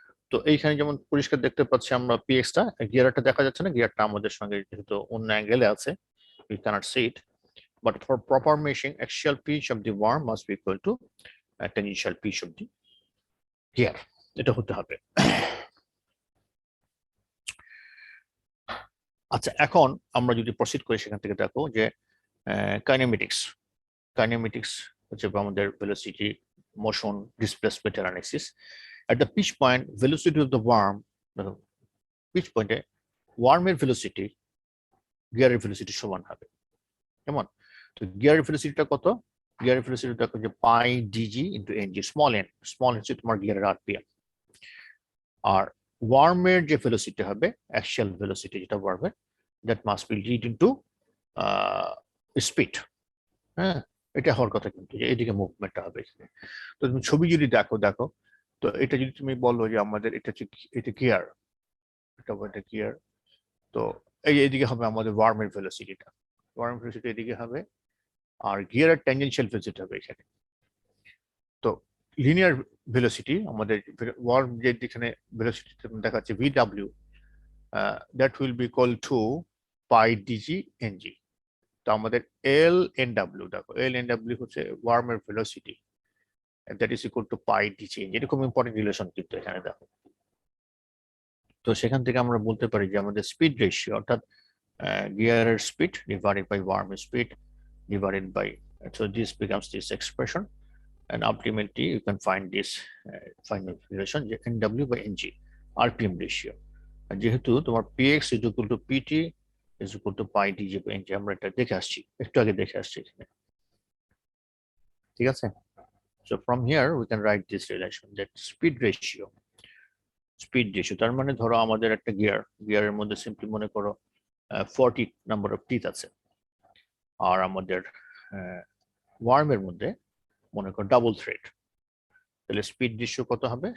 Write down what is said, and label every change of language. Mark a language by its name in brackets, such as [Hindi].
[Bangla] তো এইখানে যেমন পরিষ্কার দেখতে পাচ্ছি আমরা পিএক্সটা, গিয়ারটা দেখা যাচ্ছে না, গিয়ারটা আমাদের সঙ্গে যেহেতু অন্য অ্যাঙ্গেলে আছে, [English] we cannot see it, but for proper meshing axial pitch of the worm must be equal to tangential pitch of the gear, [Bangla] এটা হতে হবে। আচ্ছা, এখন আমরা যদি প্রসিড করি সেখান থেকে দেখো যে কাইনেমেটিক্স হচ্ছে আমাদের velocity, motion, displacement analysis. [English] at the pitch point velocity of the worm, [Bangla] pitch পয়েন্টে ওয়ার্মের ভেলোসিটি গিয়ারের ভেলোসিটি সমান হবে। কেমন? তো গিয়ারের ভেলোসিটিটা কত? গিয়ারের ভেলোসিটি দেখো যে পাই ডিজি ইনটু এনজি, স্মল হচ্ছে তোমার গিয়ারের আরপিএম। আর ওয়ার্মের যে ভেলোসিটি হবে, অ্যাকচুয়াল ভেলোসিটি যেটা ওয়ার্মের, [English] That must be lead into speed. [Bangla] হ্যাঁ, এটা হওয়ার কথা, কিন্তু এইদিকে মুভমেন্টটা হবে। তো তুমি ছবি যদি দেখো, তো এটা যদি তুমি বলো যে আমাদের এটা হচ্ছে, এটা গিয়ার, এটা গিয়ার, তো এইদিকে হবে আমাদের ওয়ার্মের ভেলোসিটিটা, ওয়ার্মের ভেলোসিটি এদিকে হবে, আর গিয়ারের ট্যানজেনশিয়াল ভেলোসিটি হবে এখানে। তো লিনিয়ার ভেলোসিটি আমাদের ওয়ার্ম যেখানে ভেলোসিটি দেখাচ্ছে ভিডব্লিউ, [English] that will be equal to [Bangla] pi DG NG. তো আমাদের এল এন ডাব্লিউ দেখো, এল এন ডাব্লিউ হচ্ছে ওয়ার্মের velocity, [English] that is equal to pi d change. [Bangla] এটা খুব ইম্পর্টেন্ট রিলেশন কিন্তু এখানে দেখো। তো সেখান থেকে আমরা বলতে পারি যে আমাদের স্পিড রেশিও অর্থাৎ গিয়ারের speed divided by ওয়ার্মের speed [English] divided by, so this becomes this expression, and ultimately you can find this final relation nw by ng rpm ratio, and [Bangla] যেহেতু তোমার [English] px is equal to pt is equal to pi dj by ng, [Bangla] আমরা এটা দেখে আসছি, একটু আগে দেখে আসছি এখানে, ঠিক আছে? [English] So from here we can write this relation, that speed ratio [Bangla] তার মানে ধরো আমাদের একটা গিয়ারের মধ্যে সিম্পলি মনে করো 40 নাম্বার অফ টিথ আছে, আর আমাদের ওয়ার্মের মধ্যে মনে করো ডাবল থ্রেড, তাহলে স্পিড রেশিও কত হবে?